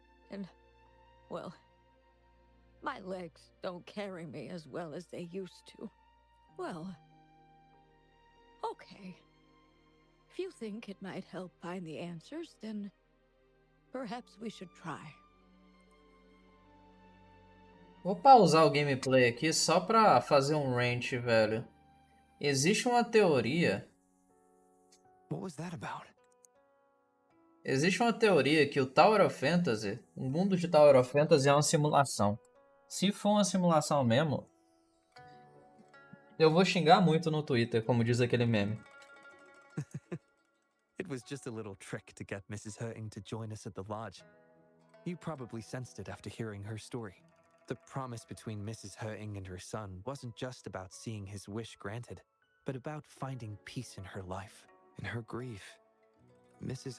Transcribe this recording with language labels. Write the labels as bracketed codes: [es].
[en] And, well, my legs don't carry me as well as they used to. Well, okay. If you think it might help find the answers, then perhaps we should try. [pt] Vou pausar o gameplay aqui só pra fazer um rant, velho. Existe uma teoria... [en] What was that about? [pt] Existe uma teoria que o Tower of Fantasy, o mundo de Tower of Fantasy é uma simulação. Se for uma simulação mesmo, eu vou xingar muito no Twitter, como diz aquele meme. [en] It was just a little trick to get Mrs. He-ing to join us at the lodge. You probably sensed it after hearing her story. The promise between Mrs. He-ing and her son wasn't just about seeing his wish granted, but about finding peace in her life. In her grief, Mrs.